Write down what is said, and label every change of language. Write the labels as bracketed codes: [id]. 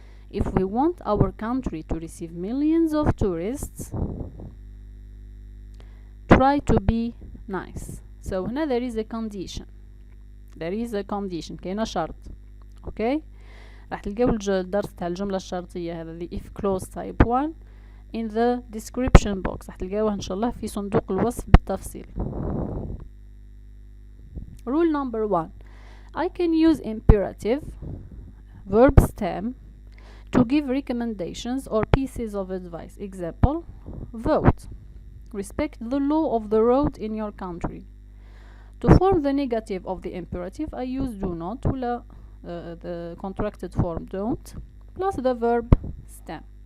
[en] If we want our country to receive millions of tourists, try to be nice. So now there is a condition. [ar] كاينة شرط. [en] Okay. [ar] راح تلقاو الدرس تاع الجملة الشرطية هذا [en] the if clause type 1 in the description box. [ar] راح تلقاوه إن شاء الله في صندوق الوصف بالتفصيل. [en] Rule number 1. I can use imperative verb stem to give recommendations or pieces of advice. Example, vote. Respect the law of the road in your country. To form the negative of the imperative, I use do not [ar] ولا [en] the contracted form don't plus the verb stem.